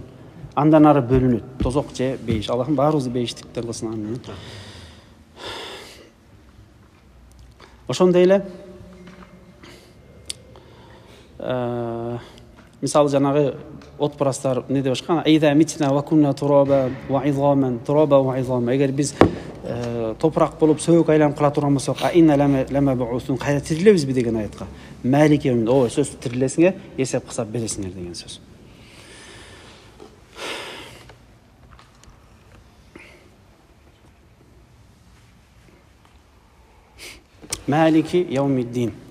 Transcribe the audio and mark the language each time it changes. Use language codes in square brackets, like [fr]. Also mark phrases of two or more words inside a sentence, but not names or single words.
[ky] Андан ары бөлүнөт. Тозок же бейиш. Аллахым баарыбызды бейиштиктен кылсын. Амин. Ошондой эле мисалы жанагы отпурастар эмне деп ашкан? [ar] أئذا متنا وكنا ترابا وعظاما ترابا وعظاما. [ky] Эгер биз топурак болуп сөөгө айланып кала турган болсок, [ar] إنا لمبعوثون, [ky] кайра тирилебизби деген аятка. [ar] مالك يوم الدين, [ky] ооба сөз тирилесиңер, эсеп кысап бересиңер деген сөз. [ar] مالك يوم الدين.